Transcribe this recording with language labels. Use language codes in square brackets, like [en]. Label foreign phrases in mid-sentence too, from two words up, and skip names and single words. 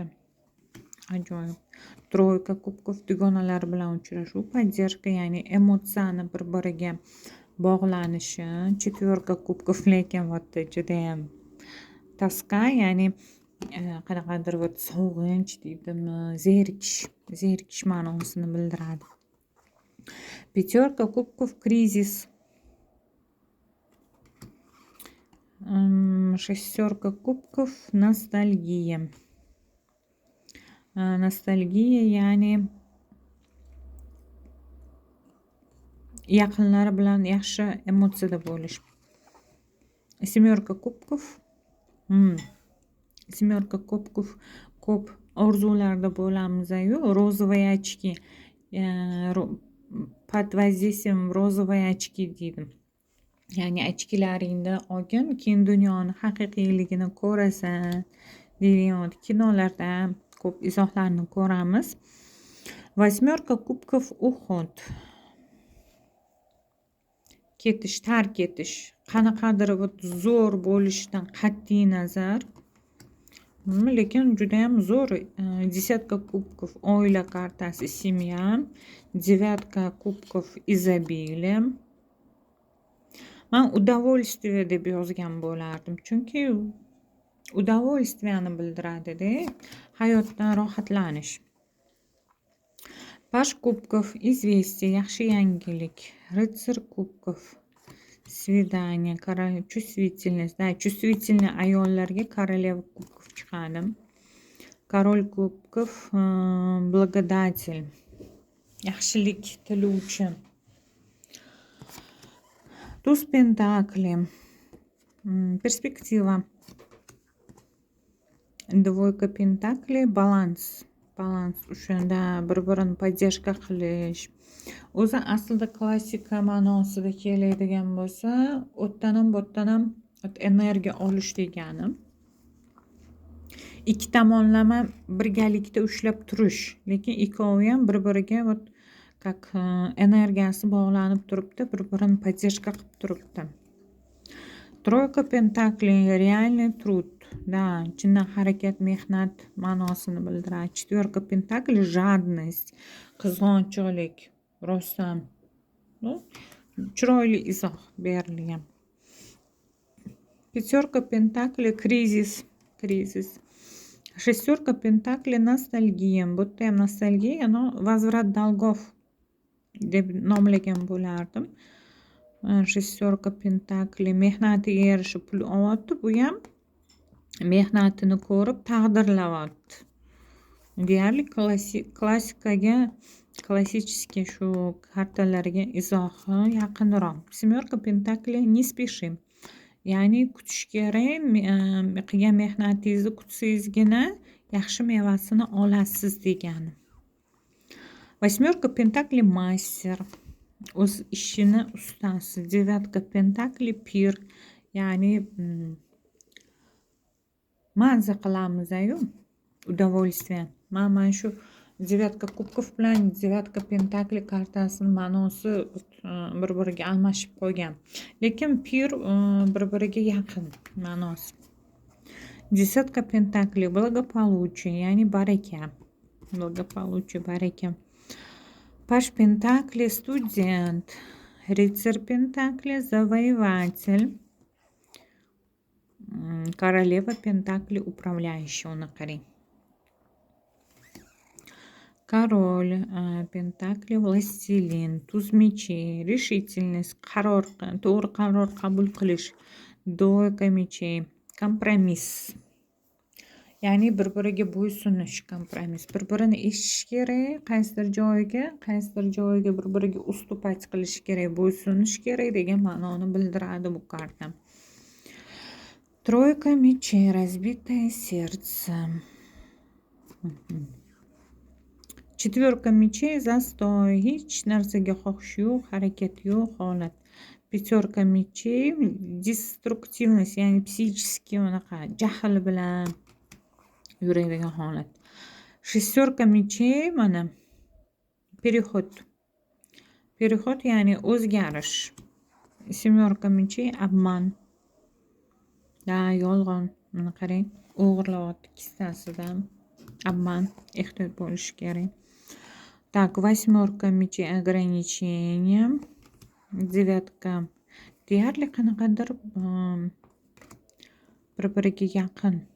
[uz] Ajoyib. [ru] Тройка кубков, [uz] dugonalar bilan uchrashuv, поддержка, ya'ni emotsiyani bir-biriga bog'lanishi. [ru] Четверка кубков, [uz] lekin juda ham toska, ya'ni qanaqadir sog'inch deydimi, zerikish ma'nosini bildiradi. [ru] Пятерка kubkov, кризис. Шестерка kubkov, nostalgiya. [uz] Nostalgiya, ya'ni yaqinlari bilan yaxshi emotsiyada bo'lish. [ru] Семерка kubkov. Семерка kubkov, [uz] ko'p orzularda bo'lamiz-ku. [ru] Розовые очки. Под воздействием розовые очки deydi. [uz] Ya'ni ochkilaringni olgin, keyin dunyoni haqiqiyligini ko'rasan deydigan kinolarda ko'p izohlarni ko'ramiz. [ru] Восьмерка kubkov, уход. [uz] Ketish, tark etish. Qanaqadir zo'r bo'lishidan qat'iy nazar. Lekin juda ham zo'r. [ru] Десятка кубков, [uz] oila kartasi, семья. [ru] Девятка kubkov, изобилие. [uz] Men удовольствие deb yozgan bo'lardim. Chunki удовольствияni bildiradi-da, hayotdan rohatlanish. [ru] Паж кубков, известие, [uz] yaxshi yangilik. [ru] Рыцарь кубков, свидание, чувствительность. Да, чувствительный ayollarga королева kubkov chiqadi. Король kubkov, благодатель, [uz] yaxshilik tiluvchi. [ru] Туз пентаклей, перспектива. Двойка пентаклей, баланс. [uz] O'shanda bir-birini поддержка qilish. O'zi aslida klassika ma'nosida keladigan bo'lsa, o'tdan ham energiya olish degani. Ikki tomonlama birgalikda ushlab turish, lekin ikkovi ham bir-biriga как energiyasi bog'lanib turibdi, bir-birini поддержка qilib turibdi. [ru] Тройка пентаклей, реальный труд. Да, [uz] chindan harakat, mehnat ma'nosini bildiradi. [ru] Четверка пентаклей, жадность, [uz] qizg'onchilik, rostdan. Chiroyli izoh berilgan. [ru] Пятерка пентаклей, кризис. Шестерка пентаклей, ностальгия. [uz] Bu ham nostalgiya, [ru] возврат долгов [uz] deb nomlagan bo'lardim. [ru] Шестерка пентаклей, [uz] mehnatiga yarasha pul olyapti. Bu ham mehnatini ko'rib taqdirlayapti. Deyarli klassический shu kartalarga izohi yaqinroq. [ru] Семерка pentakli не спешим. [uz] Ya'ni kutish kerak, qilgan mehnatingizni kutsangizgina yaxshi mevasini olasiz degani. [ru] Восьмерка pentakli master, [uz] o'z ishini ustasi. [ru] Девятка пентаклей [uz] pir, ya'ni mazza qilamiz-ayu, удовольствие. Mana shu [ru] девятка кубков [uz] bilan [ru] девятка пентаклей [uz] kartasini ma'nosi bir-biriga almashib qolgan. Lekin pir bir-biriga yaqin ma'nosi. [ru] Десятка pentakli благополучие, [uz] ya'ni baraka. [ru] Благополучие, baraka. Паш пентакли студент. Рыцарь пентакли завоеватель. Королева пентакли управляющий, [uz] ona qarang. [ru] Король пентакли властелин. Туз мечей, решительность, [uz] to'g'ri qaror qabul qilish. [ru] Двойка мечей, [uz] kompromiss. Ya'ni bir-biriga bo'ysunish, kompromiss. Bir-birini eshitish kerak, qaysidir joyiga bir-biriga ustupать qilish kerak, bo'ysunish kerak degan ma'noni bildiradi bu karta. [ru] Тройка мечей, разбитое сердце. Четверка мечей, застой, [uz] hech narsaga xohish yo'q, harakat yo'q holat. [ru] Пятерка мечей, [uz] destruktivность, ya'ni psixический unaqa jahl bilan yuradigan holat. [ru] Шестерка mechey, mana переход. [uz] Переход ya'ni o'zgarish. [ru] Семерка mechey, обман. [uz] Yolg'on. Mana qarang, o'g'irlayapti kissasidan. [ru] Обман, [uz] ehtiyot bo'lish kerak. [ru] Так, восьмерка mechey, ограничение. [uz] Devatka deyarli qanaqadir bir-biriga yaqin.